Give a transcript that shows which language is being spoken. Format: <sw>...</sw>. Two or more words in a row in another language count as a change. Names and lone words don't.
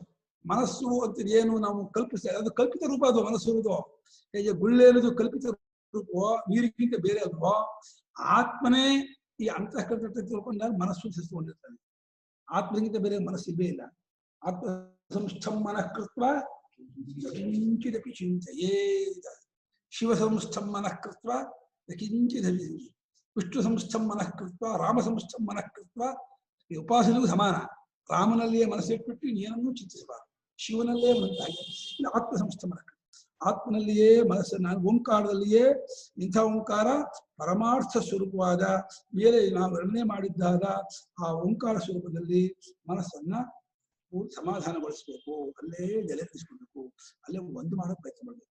<kn>ಮನಸ್ಸು ಅಂತ ಏನು ನಾವು ಕಲ್ಪಿಸ್ತೇವೆ, ಅದು ಕಲ್ಪಿತ ರೂಪ. ಅದು ಮನಸ್ಸು ಇರುವುದು ಹೇಗೆ ಗುಳ್ಳೆ ಅನ್ನೋದು ಕಲ್ಪಿತ ರೂಪವೋ, ನೀರಿಗಿಂತ ಬೇರೆ ಅಲ್ವೋ, ಆತ್ಮನೇ ಈ ಅಂತಃಕರಣ ತಿಳ್ಕೊಂಡಾಗ ಮನಸ್ಸು ಸೇರಿಸಿಕೊಂಡಿರ್ತಾನೆ. ಆತ್ಮನಿಗಿಂತ ಬೇರೆ ಮನಸ್ಸಿಲ್ಲೇ ಇಲ್ಲ.</kn> <sa>ಆತ್ಮ ಸಂಸ್ಥಂ ಮನಃ ಕೃತ್ವ ಕಿಂಚಿದಪಿ ಚಿಂತೆಯೇತ. ಶಿವ ಸಂಸ್ಥಂ ಮನಃ ಕೃತ್ವ ಕಿಂಚಿದಪಿ, ವಿಷ್ಣು ಸಂಸ್ಥಂ ಮನಃ ಕೃತ್ವ ರಾಮ ಸಂಸ್ಥಂ ಮನಃ ಕೃತ್ವ.</sa> <kn>ಈ ಉಪಾಸನೆಗೂ ಸಮಾನ. ರಾಮನಲ್ಲಿಯೇ ಮನಸ್ಸಿಟ್ಬಿಟ್ಟು ಏನನ್ನೂ ಚಿಂತಿಸಬಾರದು, ಶಿವನಲ್ಲೇ ಮನಸ್ಸಾಗಿ ಇಲ್ಲ</kn> <sa>ಆತ್ಮ ಸಂಸ್ಥೆ ಮನಃ.</sa> <kn>ಆತ್ಮನಲ್ಲಿಯೇ ಮನಸ್ಸನ್ನ, ಓಂಕಾರದಲ್ಲಿಯೇ. ಇಂಥ ಓಂಕಾರ ಪರಮಾರ್ಥ ಸ್ವರೂಪವಾದ ಮೇಲೆ ನಾವು ವರ್ಣನೆ ಮಾಡಿದ್ದಾದ ಆ ಓಂಕಾರ ಸ್ವರೂಪದಲ್ಲಿ ಮನಸ್ಸನ್ನ ಸಮಾಧಾನಗೊಳಿಸ್ಬೇಕು, ಅಲ್ಲೇ ನೆಲೆನಿಸ್ಕೊಳ್ಬೇಕು, ಅಲ್ಲೇ ಒಂದು ಮಾಡೋ ಪ್ರಯತ್ನ ಮಾಡಬೇಕು.</kn>